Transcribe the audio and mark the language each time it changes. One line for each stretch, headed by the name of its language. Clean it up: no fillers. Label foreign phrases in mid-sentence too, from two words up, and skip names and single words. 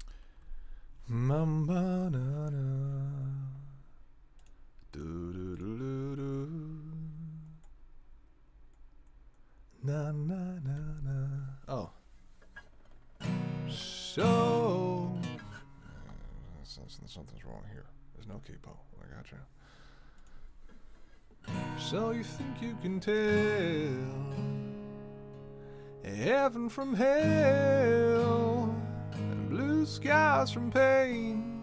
English: Mamba na na. Do. Na na na na. Oh. So. Something's wrong here. There's no capo. I gotcha. So you think you can tell heaven from hell and blue skies from pain?